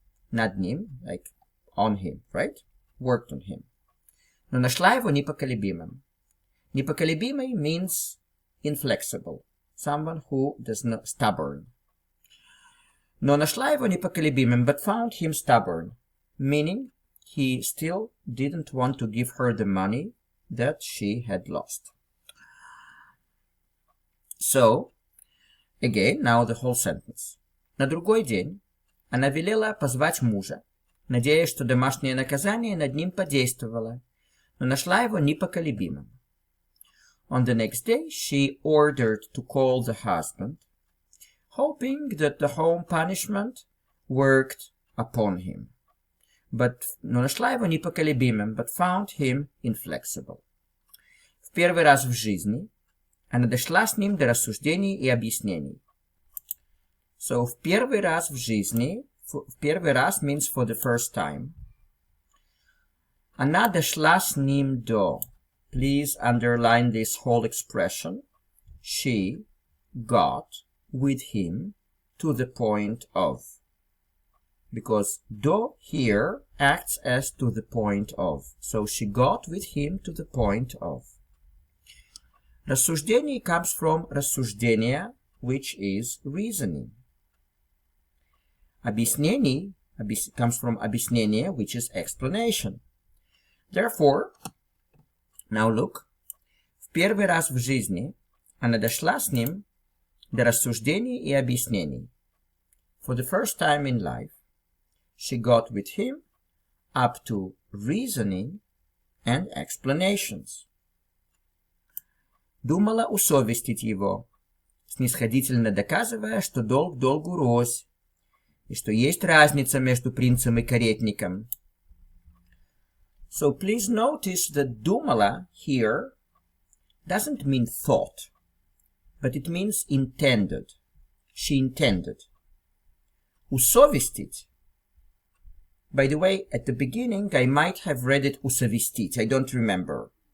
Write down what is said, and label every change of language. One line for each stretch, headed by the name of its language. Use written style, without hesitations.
Russian: Над ним,
English: like on him, right? Worked on him.
Russian: Но нашла его непоколебимым.
English: Непоколебимый means inflexible. Someone who does not stubborn.
Russian: Но нашла его непоколебимым,
English: but found him stubborn. Meaning, he still didn't want to give her the money that she had lost. So, again, now the whole sentence.
Russian: На другой день она велела позвать мужа, надеясь, что домашнее наказание над ним подействовало, но нашла его непоколебимым.
English: On the next day, she ordered to call the husband, hoping that the home punishment worked upon him.
Russian: Но нашла его непоколебимым,
English: but found him inflexible.
Russian: В первый раз в жизни она дошла с ним до рассуждений и объяснений. So, в первый раз в жизни, в первый раз
English: means for the first time.
Russian: Она дошла с ним до.
English: Please underline this whole expression. She got with him to the point of. Because do here acts as to the point of. So she got with him to the point of. Рассуждение comes from рассуждение, which is reasoning. Объяснение comes from объяснение, which is explanation. Therefore, now look,
Russian: в первый раз в жизни она дошла с ним до рассуждений и объяснений.
English: For the first time in life, she got with him up to reasoning and explanations.
Russian: Думала усовестить его, снисходительно доказывая, что долг долгу рознь, и что есть разница между принцем и каретником.
English: So please notice that думала here doesn't mean thought, but it means intended. She intended. Усовестить. By the way, at the beginning I might have read it усовестить. I don't remember.